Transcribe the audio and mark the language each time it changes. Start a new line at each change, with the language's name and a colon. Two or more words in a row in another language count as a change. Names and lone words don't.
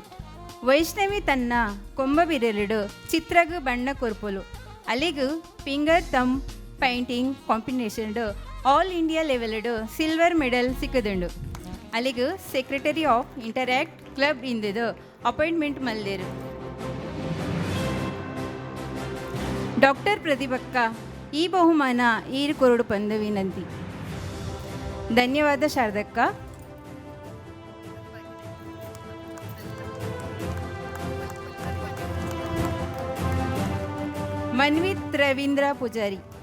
Tulu: ವೈಷ್ಣವಿ ತನ್ನ ಕೊಂಬ ಬಿರಲಿಡು ಚಿತ್ರಗ ಬಣ್ಣ ಕೊರ್ಪೊಲು ಅಲ್ಲಿಗೂ
English: finger thumb painting competition all India level silver medal
Tulu: ಸಿಕ್ಕದುಂಡು. ಅಲ್ಲಿಗೂ
English: secretary of Interact Club
Tulu: ಇಂದಿದು ಅಪಾಯಿಂಟ್ಮೆಂಟ್ ಮಲ್ದೇರು. ಡಾಕ್ಟರ್ ಪ್ರತಿಭಕ್ಕ ಈ ಬಹುಮಾನ ಈರು ಕೊರಡು ಪಂದು ವಿನಂತಿ. ಧನ್ಯವಾದ ಶಾರದಕ್ಕ. ಮನ್ವಿತ್ ರವೀಂದ್ರ ಪೂಜಾರಿ.